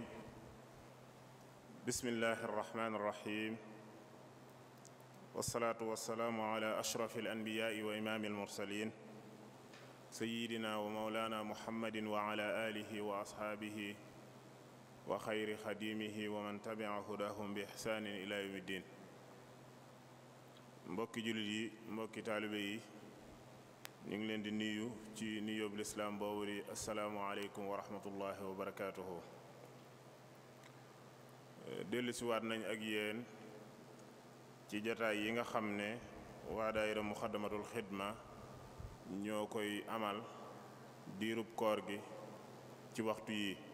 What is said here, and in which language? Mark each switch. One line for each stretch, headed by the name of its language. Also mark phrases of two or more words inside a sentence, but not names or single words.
Arabic: بسم الله الرحمن الرحيم، والصلاة والسلام على أشرف الأنبياء وإمام المرسلين سيدنا ومولانا محمد وعلى آله وأصحابه وخير خديمه ومن تبع هداهم بإحسان إلى يوم الدين.
Wolof: mbokki jullit yi, mbokki taalibe yi, ñu ngi leen di nuyu ci nuyoob lislaam boobu di
Arabic: السلام عليكم ورحمة الله وبركاته.
Wolof: dellu si waat nañ ak yéen ci jataay yi nga xam ne waa daayira muxaddamatul xidma ñoo koy amal diirub koor gi ci waxtu yi,